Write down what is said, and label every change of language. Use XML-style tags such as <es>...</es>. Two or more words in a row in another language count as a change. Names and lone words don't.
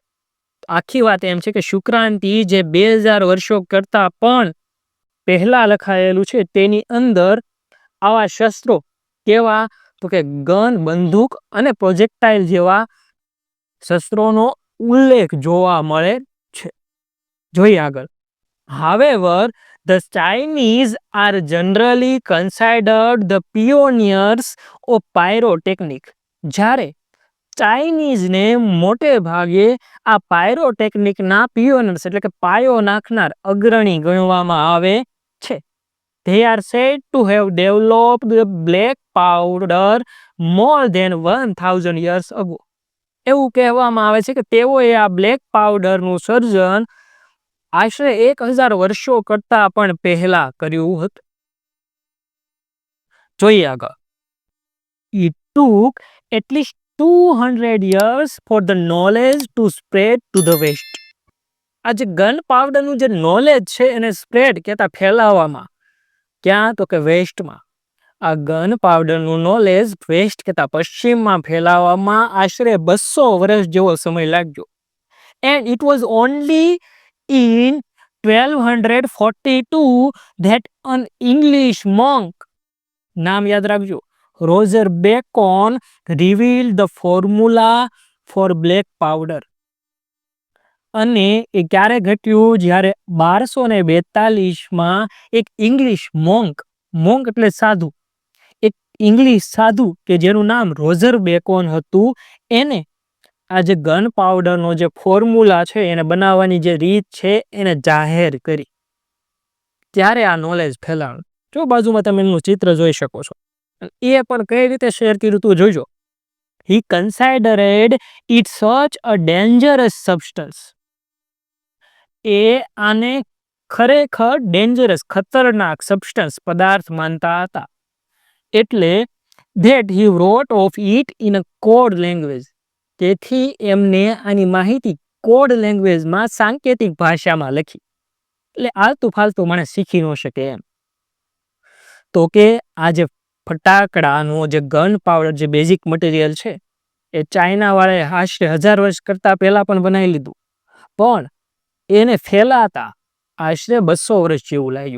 <gu>આખી વાત એમ છે કે શુક્રાંતિ જે 2000 વર્ષો કરતા પણ પહેલા લખાયેલું છે તેની અંદર આવા શસ્ત્રો કેવા? તો કે ગન, બંદૂક અને પ્રોજેક્ટાઇલ જેવા શસ્ત્રોનો ઉલ્લેખ જોવા મળે છે. જોઈએ આગળ.</gu> <en>However, the Chinese are generally considered the pioneers of pyrotechnic.</en> <gu>જ્યારે ચાઇનીઝને મોટે ભાગે આ</gu> <en>pyrotechnic pioneers</en> <gu>એટલે કે પાયો નાખનાર અગ્રણી ગણવામાં આવે છે.</gu> <en>They are said to have developed the black powder more than 1000 years ago.</en> <gu>એવું કહેવામાં આવે છે કે તેઓએ આ</gu> <en>black powder</en> <gu>સર્જન આશરે 1000 વર્ષો કરતા પણ પહેલા કર્યું હતું. જોઈએ આગળ.</gu> <en>It took at least 200 years for the knowledge to spread to the west.</en> <gu>આ જે</gu> <en>gun powder</en> <gu>જે નોલેજ છે એને સ્પ્રેડ કહેતા ફેલાવવામાં ક્યાં? તો કે વેસ્ટમાં. આ</gu> <en>gun powder</en> <gu>નોલેજ વેસ્ટ કહેતા પશ્ચિમમાં ફેલાવવામાં આશરે 200 વર્ષ જેવો સમય લાગ્યો.</gu> <en>And it was only in 1242 that an English monk,</en> <gu>નામ યાદ રાખજો, રોજર બેકોન,</gu> <en>revealed the formula for black powder.</en> <gu>અને એ ક્યારે ઘટ્યું? જ્યારે 1242માં એક</gu> <en>English monk</en> <gu>એટલે સાધુ, એક ઇંગ્લિશ સાધુ કે જેનું નામ રોજર બેકોન હતું, એને આ જે</gu> <en>gun powder</en> <gu>જે ફોર્મ્યુલા છે એને બનાવવાની જે રીત છે એને જાહેર કરી. ત્યારે આ નોલેજ ફેલાણું. જો બાજુમાં તમે એનું ચિત્ર જોઈ શકો છો. એ પણ કઈ રીતે શેર કર્યું તું જોજો.</gu> <en>He considered it such a dangerous substance.</en> <gu>એ આને ખરેખર ડેન્જરસ, ખતરનાક સબસ્ટન્સ પદાર્થ માનતા હતા.</gu> <en>એટલે that he wrote of it in a code language.</en> <gu>તેથી એમને આની માહિતી</gu> <en>code language,</en> <gu>સાંકેતિક ભાષામાં લખી. એટલે આલતું ફાલતું માણસ શીખી ન શકે એમ. તો કે આ જે ફટાકડાનો જે</gu> <en>gun powder</en> <gu>જે</gu> <en>basic material</en> <gu>છે એ ચાઇનાવાળાએ આશરે 1000 વર્ષ કરતાં પહેલાં પણ બનાવી લીધું, પણ એને ફેલાતા આશરે 200 વર્ષ જેવું લાગ્યું.</gu>